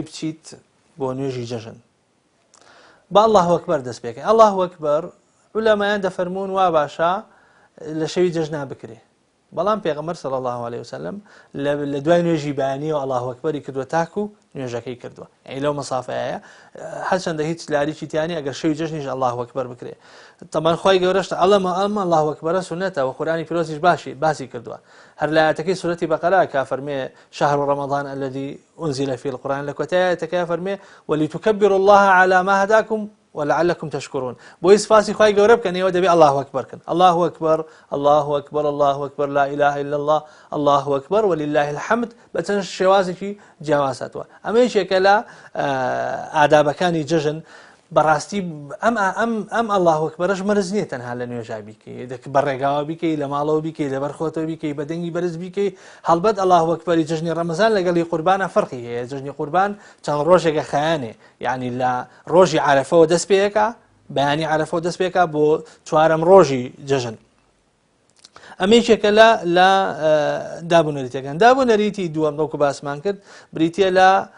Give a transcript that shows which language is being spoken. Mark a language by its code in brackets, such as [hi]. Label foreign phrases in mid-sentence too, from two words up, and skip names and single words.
[ckb] بچیت بۆ نوێژی جژن با [ar] الله ئەکبەر [ckb] دەست پێکەی [ar] الله ئەکبەر [ckb] عولەمایان دەفەرمون وا باشە لە شەوی جژنا بکرێ بەڵام پێغەمبەر [ar] صلی الله علیه وسلم [ckb] لە دوای نوێژی بەیانیەوە [ar] الله ئەکبەری [ckb] کردووە تاکو نوێژەکەی کردووە یعنی لەو مەسافەیە هەرچەندە هیچ لاریکی تیانی ئەگەر شەوی جژنیش [ar] الله ئەکبەر [ckb] بکرێ تەمان خوای گەورەش ئەڵەمە [ar] الله ئەکبەرە [ckb] سونەتە و قورئانی پیرۆزیش باسی کردووە هەر لە ئاەتەکەی سورەتی بەقەرە کە فەرمێ [ar] شهر رمضان الذي أنزل فيه القرآن [ckb] لە کۆتای ئاەتەکەی فەرمێ [ar] ولتكبروا الله على ما هداكم ولعلكم تشكرون [ckb] بۆ سپاسی خوای گەورە بکەن ئێوە دەبێ [ar] الله ئەکبەر بکەن الله ئەکبەر الله ئەکبەر الله ئەکبەر لا إله إلا الله الله ئەکبەر ولله الحمد [ckb] بە چەند شێوازێکی جیاواز هاتووە ئەمە یەکێکە لە ئادابەکانی جژن بەڕاستی ئەم ئەڵڵاهو ئەکبەرش مەرج نییە تەنها لە نوێژا بیکەی بەڕێگاوە بیکەی لە ماڵەوە بیکەی لە بەرخۆتەوە بیکەی بە دەنگی بەرز بیکەی هەڵبەت ئەڵڵاهو ئەکبەری جژنی ڕەمەزان لەگەڵی قوربانە فەرقی هەیە جژنی قوربان چەند ڕۆژێکە خەیانێ یعنی لە ڕۆژی عەرەفەوە دەست پێیەکە بەیانی عەرەفەوە دەست پێکە بۆ چوارەم ڕۆژی جژن ئەمەیەکێکە لە دابوونەریتەکان دابوونەریتی دووەم دەوکو باسمان کرد بریتە لە